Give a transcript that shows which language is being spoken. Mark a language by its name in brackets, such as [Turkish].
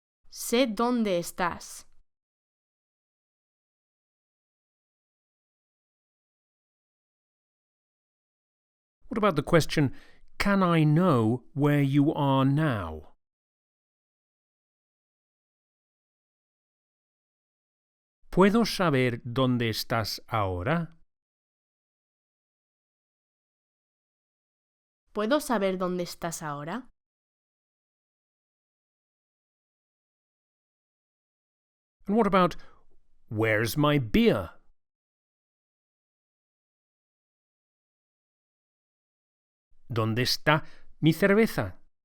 [Spanish] Sé dónde estás. [English] What about the question, can I know where you are now? [Spanish] ¿Puedo saber dónde estás ahora? ¿Puedo saber dónde estás ahora? [English] And what about, where's my beer? [Spanish] ¿Dónde está mi cerveza?